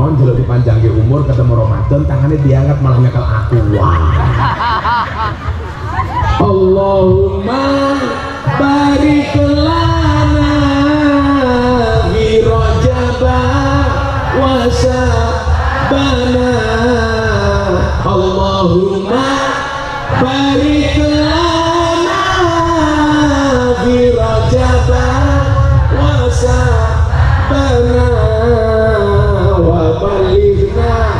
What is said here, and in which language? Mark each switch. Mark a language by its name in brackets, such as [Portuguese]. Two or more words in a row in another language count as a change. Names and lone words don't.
[Javanese] delok dipanjangke umur ketemu Ramadan tangannya diangkat malah nyekel aku. Wah. [Arabic] اللهم بارك لنا في رجب وشعبان. اللهم بارك لنا في رجب وشعبان وبلغنا